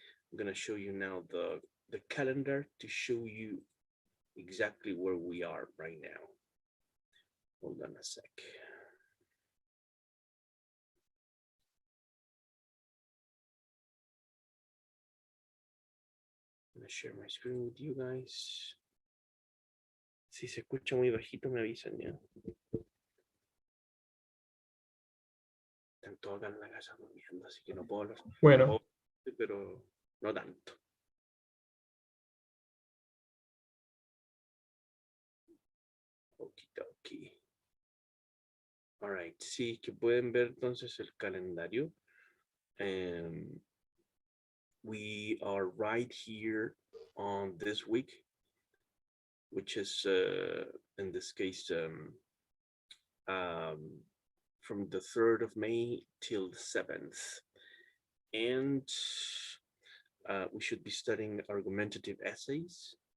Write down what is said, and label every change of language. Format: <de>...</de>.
<en>I'm gonna show you now the calendar to show you exactly where we are right now. Hold on a sec. I'm gonna share my screen with you guys.</en> <es>Si se escucha muy bajito, me avisan ya. Están todos acá en la casa durmiendo, así que no puedo hablar. Bueno, Pero no tanto. Okidoki.</es> <en>All right,</en> <es>sí, que pueden ver entonces el calendario.</es> <en>We are right here on this week, which is in this case from the 3rd of May till the 7th. And we should be studying argumentative essays.</en>